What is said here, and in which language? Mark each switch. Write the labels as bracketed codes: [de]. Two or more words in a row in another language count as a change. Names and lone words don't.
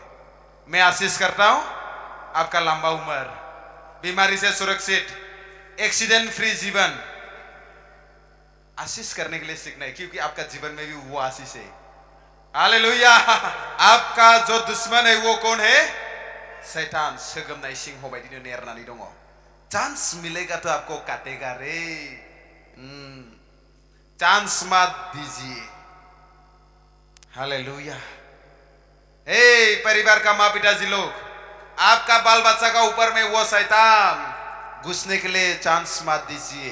[hi] मैं आशीष करता हूं आपका लंबा उम्र, बीमारी से सुरक्षित, [en] accident free [hi] जीवन। आशीष करने के लिए सीखना है, क्योंकि आपका जीवन में भी वो आशीष है। हालेलुया। आपका जो दुश्मन है वो कौन है? शैतान। [brx] सोगोमनाय सिंह बायदिनो नेरनानै दङ। [hi] चांस मिलेगा तो आपको काटेगा रे। चांस मत दीजिए। हालेलुया। हे परिवार का माँ पिताजी लोग, आपका बाल बच्चा का ऊपर में वो शैतान घुसने के लिए चांस मत दीजिए।